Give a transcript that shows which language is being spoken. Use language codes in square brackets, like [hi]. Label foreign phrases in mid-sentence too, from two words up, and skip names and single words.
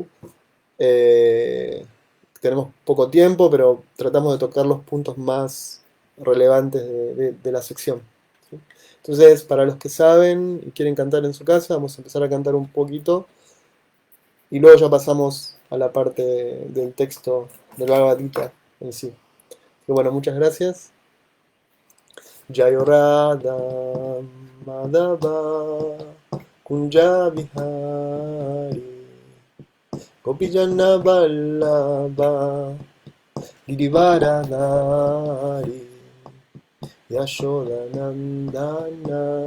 [es] Eh, Tenemos poco tiempo, pero tratamos de tocar los puntos más relevantes de la sección. ¿Sí? Entonces, para los que saben y quieren cantar en su casa, vamos a empezar a cantar un poquito y luego ya pasamos a la parte del texto del Bhagavad Gita en sí. Y bueno, muchas gracias. [sa] जयो राधा माधव कुञ्ज विहारी गोपीजन वल्लभ गिरिवरधारी यशोदा नन्दन